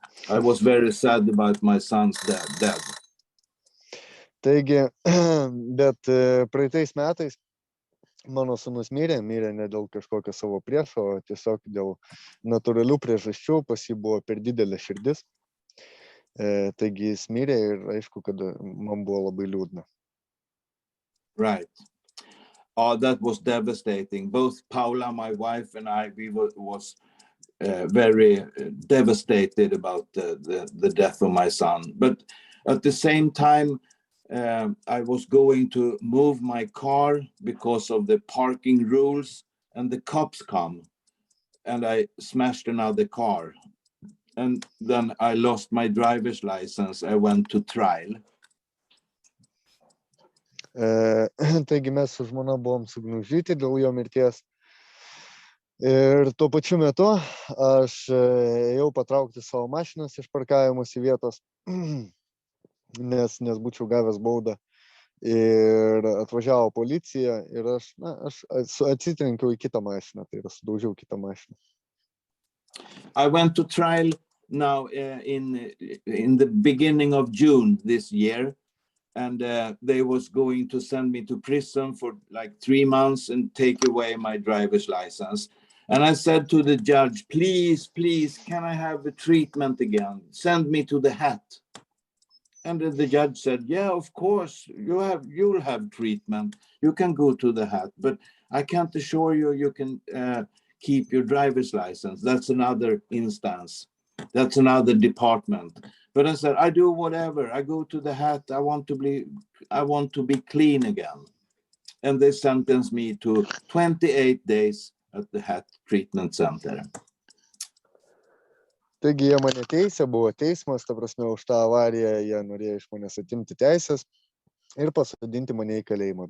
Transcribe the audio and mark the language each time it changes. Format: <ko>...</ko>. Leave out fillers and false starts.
<en>I was very sad about my son's death.</en> <lt>Taigi, bet praeitais metais mano sūnus mirė ne dėl kažkokio savo priešo, o tiesiog dėl natūralių priežasčių, pas jį buvo per didelė širdis. Taigi jis mirė ir aišku, kad man buvo labai liūdna.</lt> <en>Right. Oh, that was devastating. Both Paula, my wife, and I, we was very devastated about the death of my son. But at the same time, I was going to move my car because of the parking rules, and the cops come, and I smashed another car. And then I lost my driver's license. I went to trial.</en> <lt>Taigi mes su žmona buvom sugniuždyti dėl jo mirties. Ir tuo pačiu metu aš ėjau patraukti savo mašinos iš parkavimosi vietos, nes būčiau gavęs baudą. Ir atvažiavo policija ir aš atsitrenkiau į kitą mašiną, tai yra sudaužiau kitą mašiną.</lt> <en>I went to trial now in the beginning of June this year, and they was going to send me to prison for like 3 months and take away my driver's license. And I said to the judge, please, can I have the treatment again? Send me to the hat. And the judge said, yeah, of course, you'll have treatment. You can go to the hat, but I can't assure you can keep your driver's license. That's another instance. That's another department. But I said, I do whatever. I go to the hat. I want to be clean again. And they sentenced me to 28 days at the hat treatment center.</en> <lt>Taigi jie mane teisė, buvo teismas, ta prasme, už tą avariją jie norėjo iš manęs atimti teisės ir pasodinti mane į kalėjimą.</lt>